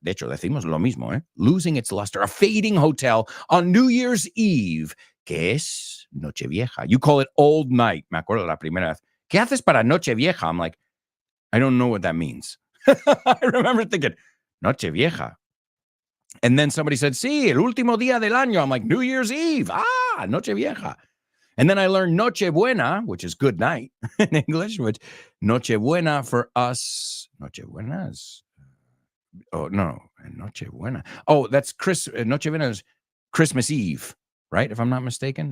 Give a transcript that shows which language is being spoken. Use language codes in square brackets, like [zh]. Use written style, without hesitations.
[es] De hecho, decimos lo mismo, ¿eh? [en] Losing its luster. A fading hotel on New Year's Eve, [es] que es [en] Nochevieja. You call it Old Night. [es] Me acuerdo la primera vez. ¿Qué haces para Nochevieja? [en] I'm like, I don't know what that means. I remember thinking, Nochevieja. And then somebody said, [es] sí, el último día del año. [en] I'm like, New Year's Eve. Ah, Nochevieja. And then I learned Nochebuena, which is good night in English, which Nochebuena for us. Nochebuena is... Oh, no, Nochebuena. Oh, that's Nochebuena is Christmas Eve, right? If I'm not mistaken.